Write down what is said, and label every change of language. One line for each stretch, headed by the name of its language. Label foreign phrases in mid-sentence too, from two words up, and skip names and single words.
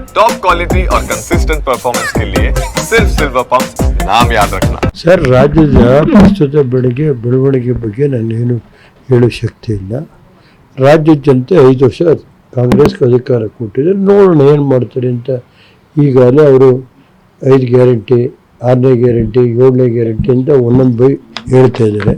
English: top quality
Hindi: और
English: consistent performance
Hindi: के लिए सिर्फ सिल्वर पंप नाम याद रखना।
Kannada: ಸರ್, ರಾಜ್ಯದ ಪ್ರಸ್ತುತ ಬೆಳವಣಿಗೆ ಬಗ್ಗೆ ನಾನೇನು ಹೇಳೋ ಶಕ್ತಿ ಇಲ್ಲ. ರಾಜ್ಯದ ಜನತೆ 5 ವರ್ಷ ಕಾಂಗ್ರೆಸ್ಗೆ ಅಧಿಕಾರ ಕೊಟ್ಟಿದ್ದಾರೆ, ನೋಡೋಣ ಏನು ಮಾಡ್ತಾರೆ ಅಂತ. ಈಗಾಗಲೇ ಅವರು 5 ಗ್ಯಾರಂಟಿ, 6ನೇ ಗ್ಯಾರಂಟಿ, 7ನೇ ಗ್ಯಾರಂಟಿ ಅಂತ ಒಂದೊಂದು ಬೈ ಹೇಳ್ತಾ ಇದ್ದಾರೆ.